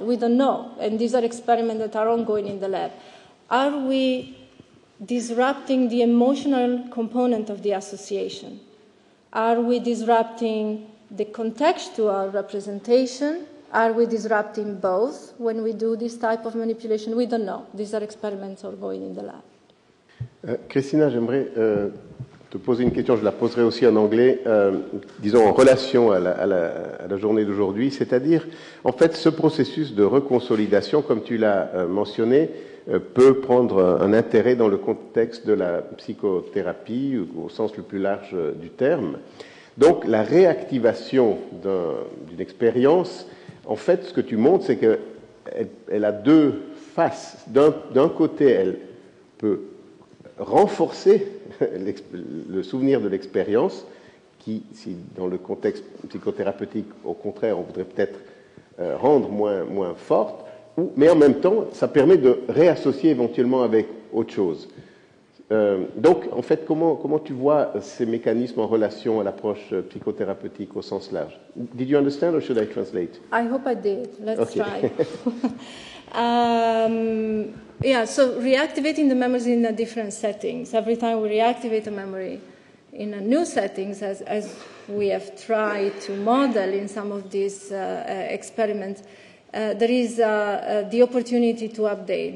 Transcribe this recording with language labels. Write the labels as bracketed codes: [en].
[en] We don't know, and these are experiments that are ongoing in the lab. Are we disrupting the emotional component of the association? Are we disrupting the contextual representation? Are we disrupting both when we do this type of manipulation? We don't know. These are experiments ongoing in the lab. [fr] Cristina, j'aimerais te poser une question. Je la poserai aussi en anglais, disons en relation à la journée d'aujourd'hui. C'est-à-dire, en fait, ce processus de reconsolidation, comme tu l'as mentionné, peut prendre un intérêt dans le contexte de la psychothérapie, au sens le plus large du terme. Donc, la réactivation d'une expérience, en fait, ce que tu montres, c'est qu'elle a deux faces. D'un côté, elle peut renforcer le souvenir de l'expérience, qui, si dans le contexte psychothérapeutique, au contraire, on voudrait peut-être rendre moins forte, mais en même temps, ça permet de réassocier éventuellement avec autre chose. Donc, en fait, comment tu vois ces mécanismes en relation à l'approche psychothérapeutique au sens large? [en] Did you understand or should I translate? I hope I did. Let's try. So reactivating the memories in different settings. Every time we reactivate a memory in a new settings, as we have tried to model in some of these experiments, there is the opportunity to update.